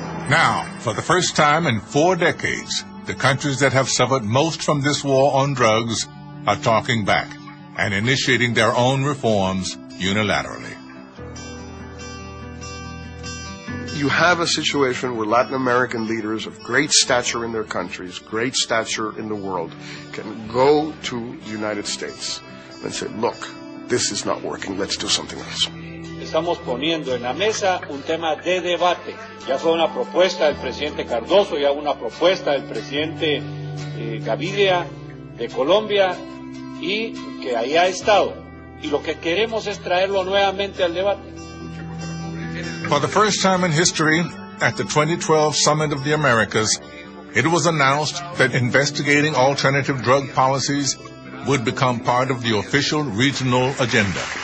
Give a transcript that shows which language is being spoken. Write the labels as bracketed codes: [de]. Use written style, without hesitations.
[en] Now, for the first time in 4 decades, the countries that have suffered most from this war on drugs are talking back and initiating their own reforms unilaterally. you have a situation where Latin American leaders of great stature in their countries, great stature in the world, can go to the United States and say, look, this is not working, let's do something else. [es] Estamos poniendo en la mesa un tema de debate. Ya fue una propuesta del presidente Cardoso, ya una propuesta del presidente Gaviria de Colombia y que ahí ha estado. Y lo que queremos es traerlo nuevamente al debate. [en] For the first time in history, at the 2012 Summit of the Americas, it was announced that investigating alternative drug policies would become part of the official regional agenda.